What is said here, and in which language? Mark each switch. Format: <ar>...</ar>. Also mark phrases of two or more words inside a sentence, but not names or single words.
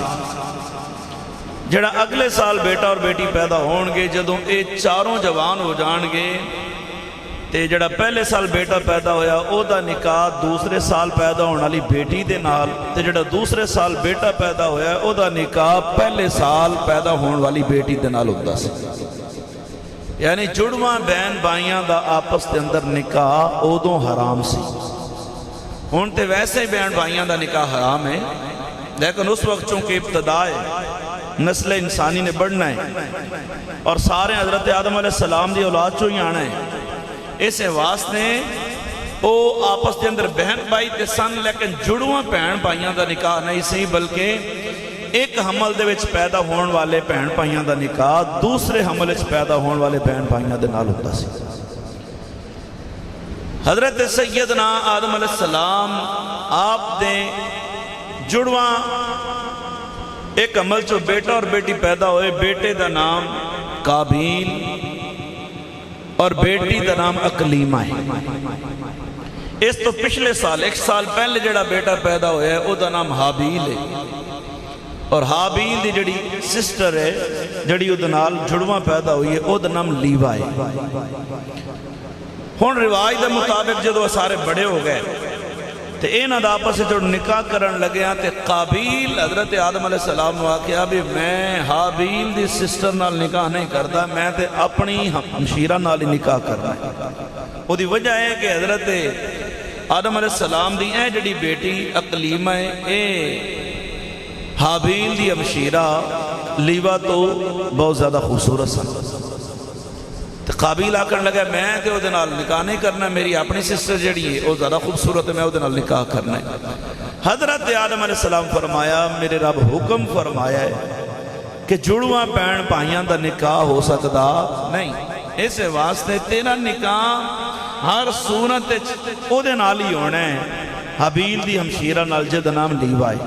<pa>ਜਿਹੜਾ ਅਗਲੇ ਸਾਲ ਬੇਟਾ ਔਰ ਬੇਟੀ ਪੈਦਾ ਹੋਣਗੇ, ਜਦੋਂ ਇਹ ਚਾਰੋਂ ਜਵਾਨ ਹੋ ਜਾਣਗੇ ਤੇ ਜਿਹੜਾ ਪਹਿਲੇ ਸਾਲ ਬੇਟਾ ਪੈਦਾ ਹੋਇਆ ਉਹਦਾ ਨਿਕਾਹ ਦੂਸਰੇ ਸਾਲ ਪੈਦਾ ਹੋਣ ਵਾਲੀ ਬੇਟੀ ਦੇ ਨਾਲ, ਤੇ ਜਿਹੜਾ ਦੂਸਰੇ ਸਾਲ ਬੇਟਾ ਪੈਦਾ ਹੋਇਆ ਉਹਦਾ ਨਿਕਾਹ ਪਹਿਲੇ ਸਾਲ ਪੈਦਾ ਹੋਣ ਵਾਲੀ ਬੇਟੀ ਦੇ ਨਾਲ ਹੁੰਦਾ ਸੀ। ਯਾਨੀ ਜੁੜਵਾਂ ਬਹਿਨ ਭਾਈਆਂ ਦਾ ਆਪਸ ਦੇ ਅੰਦਰ ਨਿਕਾਹ ਉਦੋਂ ਹਰਾਮ ਸੀ। ਹੁਣ ਤੇ ਵੈਸੇ ਹੀ ਬਹਿਨ ਭਾਈਆਂ ਦਾ ਨਿਕਾਹ ਹਰਾਮ ਹੈ, لیکن اس وقت چونکہ ابتدا ہے نسل انسانی نے بڑھنا ہے اور سارے حضرت آدم علیہ السلام دی اولاد چوں ہی آنا ہے، اس واسطے او آپس کے اندر بہن بھائی تے سن، لیکن جڑواں بہن بھائیاں دا نکاح نہیں سی، بلکہ ایک حمل دے وچ پیدا ہون والے بہن بھائیاں دا نکاح دوسرے حمل وچ پیدا ہون والے بہن بھائیاں دے نال ہوندا سی۔ حضرت سیدنا آدم علیہ السلام آپ نے جڑواں ایک عمل چو بیٹا اور بیٹی پیدا ہوئے، بیٹے دا نام قابیل اور بیٹی دا نام اقلیمہ ہے۔ اس تو پچھلے سال ایک سال پہلے جڑا بیٹا پیدا ہویا ہے او دا نام حابیل ہے، اور حابیل دی جڑی سسٹر ہے جڑی او دا نال جڑواں پیدا ہوئی ہے او دا نام لیوا ہے۔ ہون رواج دے مطابق جدو سارے بڑے ہو گئے تے اینا دا آپس سے جو نکاح کرن لگے ہیں تے قابیل حضرت آدم علیہ السلام نے کہا بھی میں حابیل دی سسٹر نال نکاح نہیں کرتا، میں تے اپنی ہمشیرہ نال نکاح کرنا ہے۔ وہ دی وجہ ہے کہ حضرت آدم علیہ السلام دی اے جڑی بیٹی اقلیمہ ہے، اے حابیل دی ہمشیرہ لیوا تو بہت زیادہ خوبصورت سن۔ قابیل آکر لگا میں تے او دے نال نکاح نہیں کرنا، میری اپنی سسٹر جڑی ہے او زیادہ خوبصورت ہے، میں او دے نال نکاح کرنا ہے۔ حضرت آدم علیہ السلام فرمایا میرے رب حکم فرمایا ہے کہ جڑواں بہن بھائیاں دا نکاح ہو سکتا نہیں، اس واسطے تیرا نکاح ہر صورت او دے نال ہی ہونا ہے، حابیل دی ہمشیرہ نال جد نام لیوا ہے۔</pa>